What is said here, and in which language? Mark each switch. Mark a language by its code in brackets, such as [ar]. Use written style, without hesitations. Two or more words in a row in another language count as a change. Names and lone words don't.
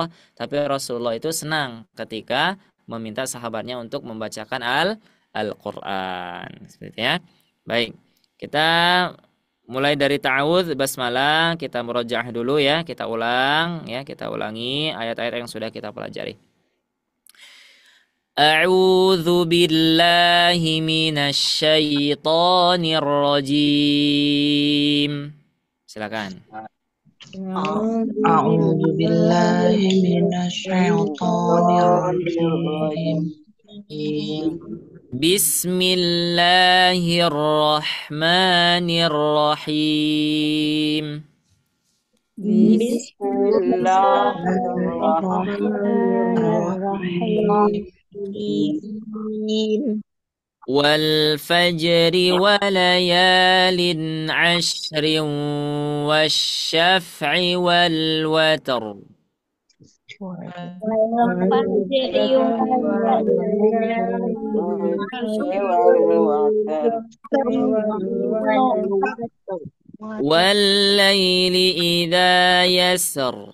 [id] Tapi Rasulullah itu senang ketika meminta sahabatnya untuk membacakan Al-Qur'an. Seperti ya. Baik. Kita mulai dari ta'awudz basmalah, kita murojaah dulu ya, kita ulangi ayat-ayat yang sudah kita pelajari. [ar] أعوذ بالله من الشيطان الرجيم. [id] Silakan. [ar] أعوذ بالله من الشيطان الرجيم. بسم الله الرحمن الرحيم. بسم الله الرحمن الرحيم. والفجر وليال عشر والشفع والوتر. والليل إذا يسر